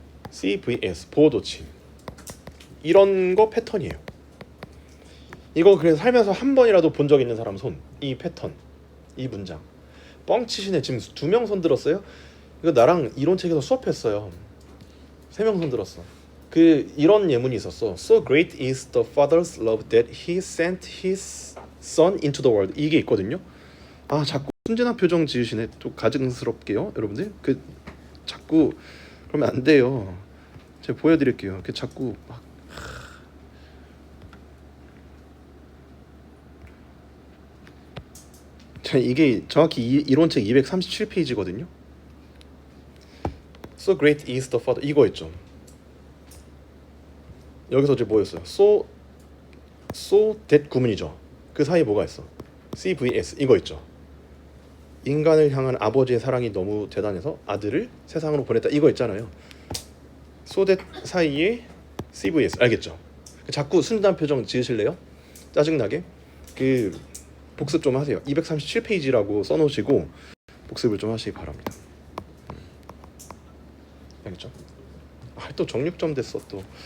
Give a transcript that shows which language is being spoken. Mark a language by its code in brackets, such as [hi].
[ko] C vs 보호도치. 이런 거 패턴이에요. 이거 그래서 살면서 한 번이라도 본 적 있는 사람 손. 이 패턴, 이 문장. 뻥치시네. 지금 2명 손 들었어요? 이거 나랑 이론책에서 수업했어요. 3명 손 들었어. 그 이런 예문이 있었어. [en] So great is the father's love that he sent his son into the world. [ko] 이게 있거든요. 아 자꾸 순진한 표정 지으시네. 또 가증스럽게요, 여러분들. 그 자꾸 그러면 안 돼요. 제가 보여드릴게요. 그 자꾸 막 자, 이게 정확히 이론책 237페이지거든요. [en] So great is the father. [ko] 이거 있죠. 여기서 이제 뭐였어요? So that 구문이죠. 그 사이에 뭐가 있어? C vs 이거 있죠. 인간을 향한 아버지의 사랑이 너무 대단해서 아들을 세상으로 보냈다. 이거 있잖아요. So that 사이에 C vs 알겠죠? 자꾸 순진한 표정 지으실래요? 짜증나게? 그 복습 좀 하세요. 237페이지라고 써놓으시고 복습을 좀 하시기 바랍니다. 알겠죠? 또 정육점 됐어 또.